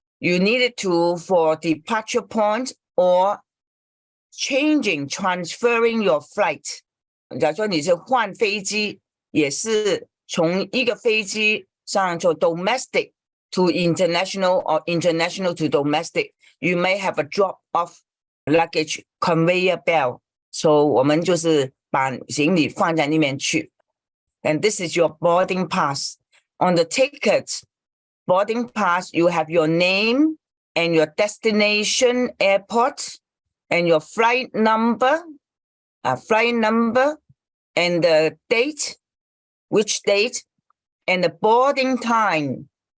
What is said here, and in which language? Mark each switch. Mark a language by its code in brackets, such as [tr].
[en] you needed to for departure point or transferring your flight. [zh] 假如说你是换飞机，也是从一个飞机上做 [en] domestic to international or international to domestic, you may have a drop of luggage conveyor belt. [zh] So 我们就是把行李放在里面去。 [en] And this is your boarding pass. On the ticket, boarding pass, you have your name and your destination airport and your flight number and the date, which date, and the boarding time.